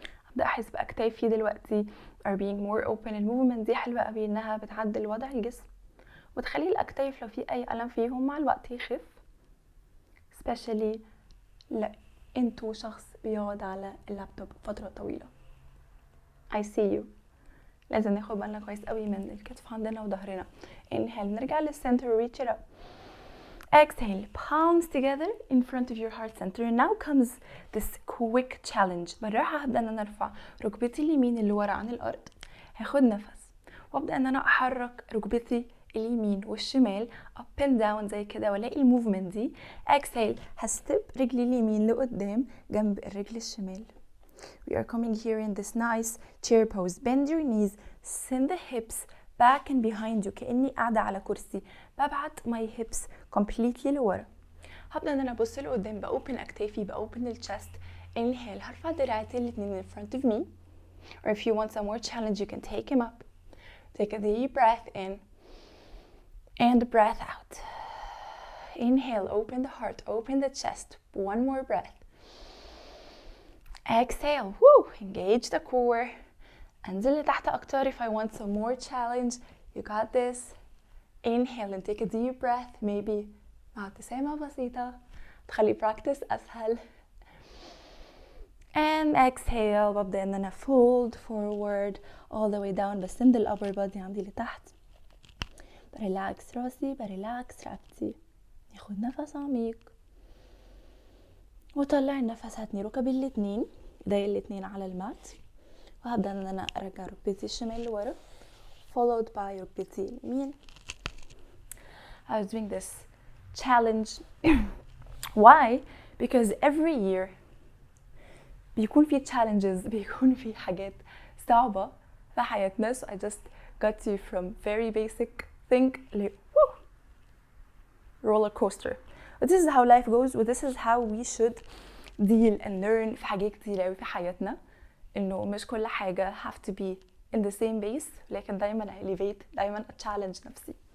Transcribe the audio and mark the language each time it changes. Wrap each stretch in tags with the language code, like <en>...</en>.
<ar>ابدأ احس باكتافي دلوقتي</ar> <en>are being more open.</en> <ar>الموفمنت دي حلوة قوي انها بتعدل وضع الجسم وتخلي الاكتاف لو في اي الم فيهم مع الوقت يخف،</ar> <en>especially</en> <ar>لا انتو شخص بيقعد على اللابتوب فترة طويلة.</ar> <en>I see you.</en> <ar>لازم ناخد بالنا كويس قوي من الكتف عندنا وظهرنا.</ar> <en>inhale،</en> <ar>نرجع للسنتر</ar> <en>reach it up. exhale، palms together in front of your heart center. now comes this quick challenge.</en> <ar>بالراحة هبدأ ان انا ارفع ركبتي اليمين اللي ورا عن الارض، هاخد نفس وابدأ ان انا احرك ركبتي اليمين والشمال</ar> <en>up and down</en> <ar>زي كده، والاقي الموفمنت دي. exhale، هستب رجلي اليمين لقدام جنب الرجل الشمال.</ar> <en>we are coming here in this nice chair pose. bend your knees, send the hips back and behind you</en> <ar>كأني قاعدة على كرسي، ببعت</ar> <en>my hips completely</en> <ar>لورا. هبدأ ان انا ابص لقدام، بأوبن اكتافي، بأوبن الشست.</ar> <en>inhale،</en> <ar>هرفع دراعتي الاتنين</ar> <en>in front of me, or if you want some more challenge you can take them up. take a deep breath in and breath out. inhale, open the heart, open the chest. one more breath. exhale, woo, engage the core.</en> <ar>انزل لتحت اكتر</ar> <en>if I want some more challenge. you got this. inhale and take a deep breath, maybe</en> <ar>مع ابتسامة بسيطة تخلي</ar> <en>practice</en> <ar>اسهل.</ar> <en>and exhale،</en> <ar>ببدأ ان انا</ar> <en>fold forward all the way down،</en> <ar>بسند ال</ar> <en>upper body</en> <ar>عندي لتحت، بريلاكس راسي، بريلاكس رقبتي. ناخد نفس عميق وطلع النفس، هاتني ركبي الاتنين، ايدي الاتنين على المات، وهبدأ ان انا ارجع ركبتي الشمال لورا</ar> <en>followed by</en> <ar>ركبتي اليمين.</ar> <en>I was doing this challenge why? because every year</en> <ar>بيكون في challenges، بيكون في حاجات صعبة في حياتنا.</ar> <en>so I just got you from very basic thing ل roller coaster. This is how life goes, و this is how we should deal and learn</en> <ar>في حاجات كتير قوي في حياتنا، انه مش كل حاجة</ar> <en>have to be in the same base،</en> <ar>لكن دايما</ar> <en>elevate،</en> <ar>دايما</ar> <en>challenge</en> <ar>نفسي.</ar>